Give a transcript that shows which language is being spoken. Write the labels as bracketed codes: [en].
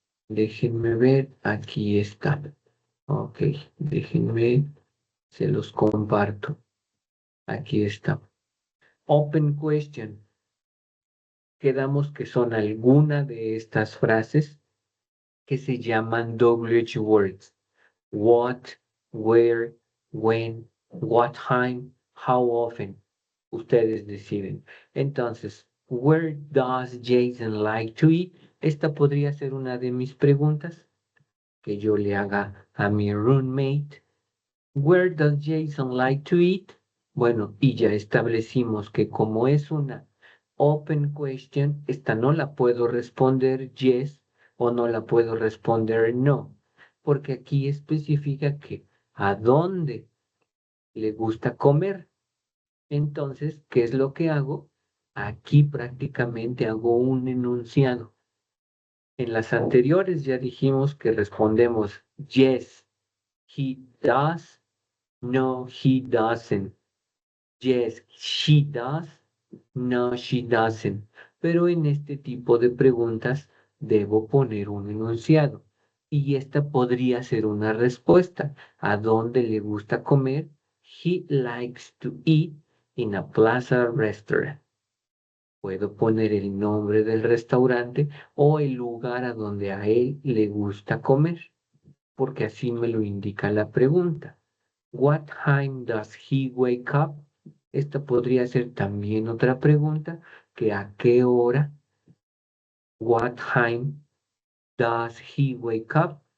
[es] Déjenme ver, aquí está. Ok, déjenme, se los comparto. Aquí está. [en] Open question. [es] Quedamos que son alguna de estas frases que se llaman WH words. [en] What, where, when, what time, how often. [es] Ustedes deciden. Entonces, [en] where does Jason like to eat? [es] Esta podría ser una de mis preguntas que yo le haga a mi roommate. [en] Where does Jason like to eat? [es] Bueno, y ya establecimos que como es una open question, esta no la puedo responder yes o no la puedo responder no, porque aquí especifica que a dónde le gusta comer. Entonces, ¿qué es lo que hago? Aquí prácticamente hago un enunciado. En las anteriores ya dijimos que respondemos [en] yes, he does, no, he doesn't. Yes, she does. No, she doesn't. [es] Pero en este tipo de preguntas debo poner un enunciado. Y esta podría ser una respuesta. ¿A dónde le gusta comer? [en] He likes to eat in a plaza restaurant. [es] Puedo poner el nombre del restaurante o el lugar a donde a él le gusta comer, porque así me lo indica la pregunta. [en] What time does he wake up? [es] Esta podría ser también otra pregunta, que a qué hora. [en] What time does he wake up?